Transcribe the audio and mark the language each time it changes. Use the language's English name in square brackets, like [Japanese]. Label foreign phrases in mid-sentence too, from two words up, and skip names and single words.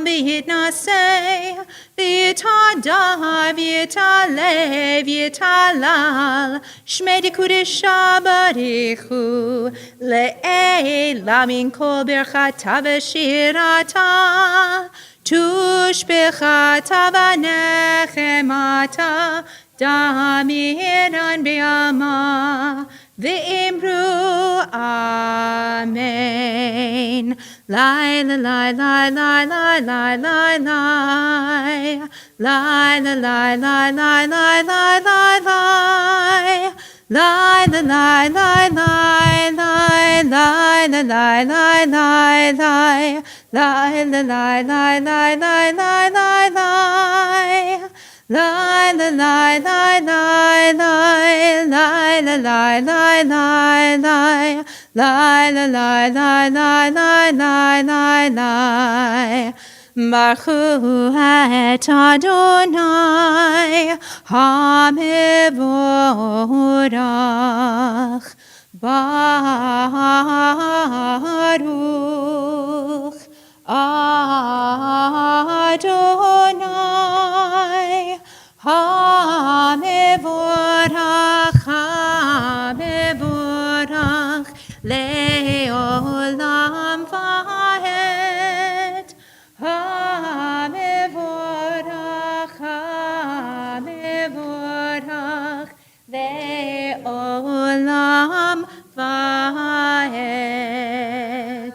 [Aramaic] ויתנשא ויתהדר ויתעלה ויתהלל שמה דקודשא בריך הוא לעלא מן כל ברכתא ושירתא תשבחתא ונחמתא דאמירן בעלמא ואמרו amen Lai la lai lai lai lai lai lai lai Lai la lai lai lai lai lai lai lai Lai la lai lai lai lai lai la lai lai lai lai Lai la lai lai lai lai lai lai lai Lai la lai lai lai lai lai la lai lai lai lai Lai la lai lai lai lai lai lai lai [Hebrew] ברוך את אדני המבורך ברוך אדני המבורך המבורך לעולם ועד המבורך המבורך לעולם ועד.